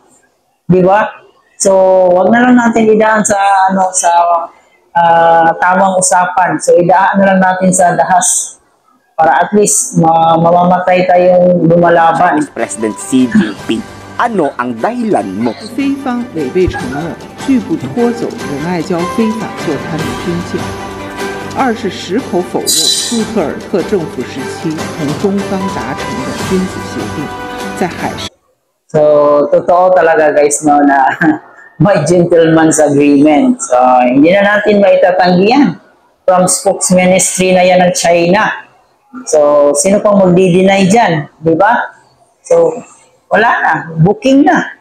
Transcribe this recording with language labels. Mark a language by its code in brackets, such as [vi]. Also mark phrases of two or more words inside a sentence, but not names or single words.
[tl] Di ba? So, wag na lang natin idaan sa tamang usapan. So, idaan na lang natin sa dahas para at least mamamatay tayong lumalaban. President Xi Jinping, ano ang dahilan mo? [zh] 非方违背承诺，拒不拖走仁爱礁非法坐滩的军舰。二是矢口否认杜特尔特政府时期同中方达成的君子协定，在海上。 [tl] So, totoo talaga guys no na may [en] gentleman's agreement. [tl] So, hindi na natin maitatanggi yan [en] from spokesministry [tl] na yan ng China. So, sino pang magdi-deny dyan? Di ba? So, wala na. Booking na.